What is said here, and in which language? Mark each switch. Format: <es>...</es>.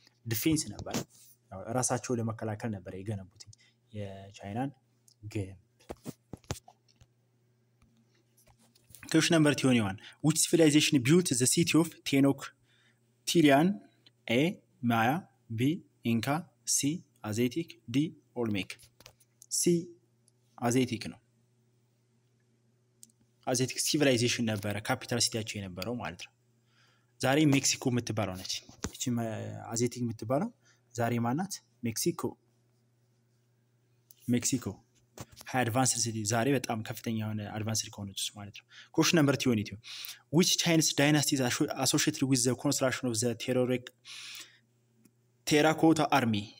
<am>defense ነበር። ራሳቸው ለመከላከል ነበር የገነቡት የቻይናን ግንብ።</am> <en>question number 21. which civilization built the city of Tenochtitlan? A Maya, B Inca, C Aztec, D Olmec.</en> <am>C Aztec ነው። Aztec civilization ነበረ ካፒታል ሲቲያቸው የነበረው ማለት ነው። ዛሬ ሜክሲኮ የምትባለው ነች። እቺ Aztec የምትባለው ዛሬ ማናት? ሜክሲኮ high advanced city ዛሬ በጣም ከፍተኛ የሆነ advanced ከሆነች ማለት ነው።</am> <en>question number 22. which Chinese dynasty is associated with the construction of the terracotta army?</en>